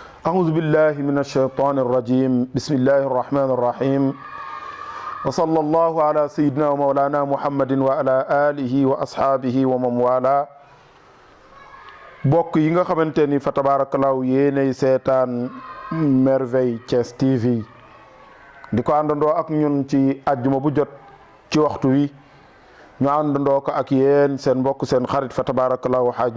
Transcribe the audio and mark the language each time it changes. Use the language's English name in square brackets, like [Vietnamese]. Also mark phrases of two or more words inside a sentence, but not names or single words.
[Arabic] أعوذ بالله من الشيطان الرجيم بسم الله الرحمن الرحيم وصلى الله على سيدنا ومولانا محمد وعلى آله وأصحابه ومن والاه [Wolof] bokk yi nga xamante ni fa tabaarakallaahu yéenay seetaan Merveille Thiès TV di ko àndandoo ak ñun ci àjjuma bu jot ci waxtu wi ñu àndandoo ko ak yéen seen mbokk seen xarit fa tabaarakallaahu Haaj